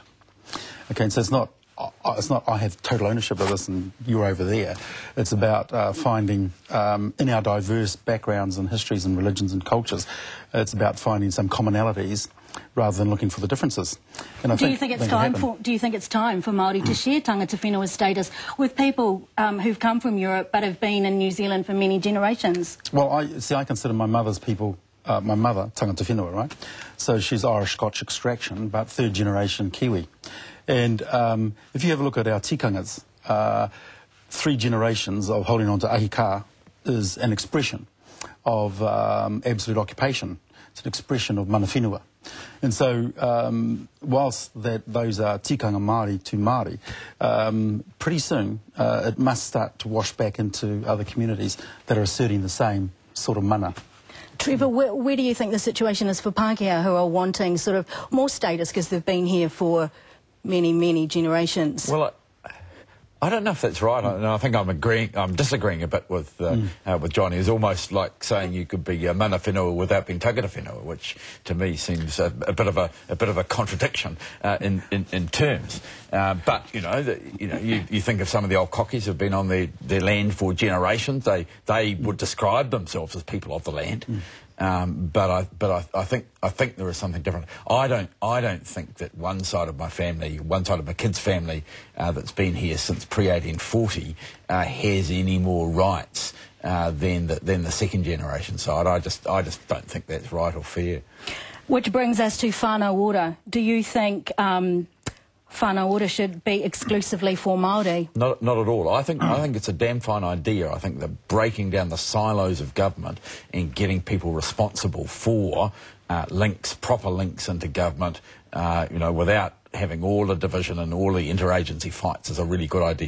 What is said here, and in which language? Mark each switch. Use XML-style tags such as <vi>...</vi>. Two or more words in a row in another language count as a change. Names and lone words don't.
<en>Okay, and so it's not I have total ownership of this and you're over there. It's about finding, in our diverse backgrounds and histories and religions and cultures, it's about finding some commonalities rather than looking for the differences. And do you think it's time for Māori to share</en> <mi>tangata whenua</mi> <en>status with people who've come from Europe but have been in New Zealand for many generations? Well, I consider my mother's people, my mother,</en> <mi>tangata whenua,</mi> <en>right? So she's Irish-Scotch extraction, but third generation Kiwi. And if you have a look at our tikangas, 3 generations of holding on to ahika is an expression of absolute occupation. It's an expression of</en> <mi>mana whenua.</mi> <en>And so, whilst those are</en> <mi>tikanga Māori</mi> <en>to Māori, pretty soon it must start to wash back into other communities that are asserting the same sort of mana. Trevor, where do you think the situation is for Pākehā who are wanting sort of more status because they've been here for many, many generations? Well, I don't know if that's right. I think I'm disagreeing a bit with Johnny. It's almost like saying you could be</en> <mi>mana whenua</mi> <en>without being</en> <mi>tangata whenua,</mi> <en>which to me seems a bit of a contradiction in terms. But you think of some of the old cockies who've been on their land for generations. They would describe themselves as people of the land. But I think there is something different. I don't think that one side of my family, one side of my kids' family that's been here since pre-1840 has any more rights than the second generation side. I just don't think that's right or fair. Which brings us to</en> <mi>whānau ora.</mi> <en>Do you think</en> <mi>whānau ora</mi> <en>should be exclusively for Māori? Not at all. I think it's a damn fine idea. I think that breaking down the silos of government and getting people responsible for proper links into government, without having all the division and all the interagency fights is a really good idea.</en>